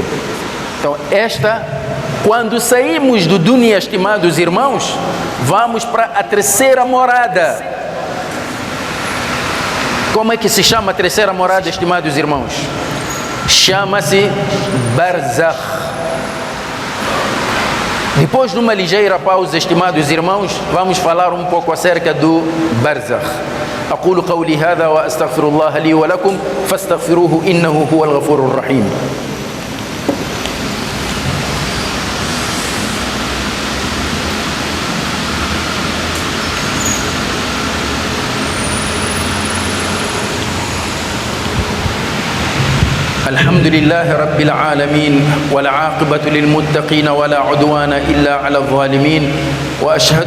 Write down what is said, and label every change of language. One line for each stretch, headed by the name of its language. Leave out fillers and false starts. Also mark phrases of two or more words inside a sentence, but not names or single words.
Portuguese: Então, quando saímos do dunya, estimados irmãos, vamos para a terceira morada. Como é que se chama a terceira morada, estimados irmãos? Chama-se Barzakh. Depois de uma ligeira pausa, estimados irmãos, vamos falar um pouco acerca do Barzakh.
Arabic: أقول قولي هذا وأستغفر الله لي ولكم فاستغفروه إنه هو الغفور الرحيم. الحمد لله رب العالمين والعاقبة للمتقين ولا عدوان إلا على الظالمين وأشهد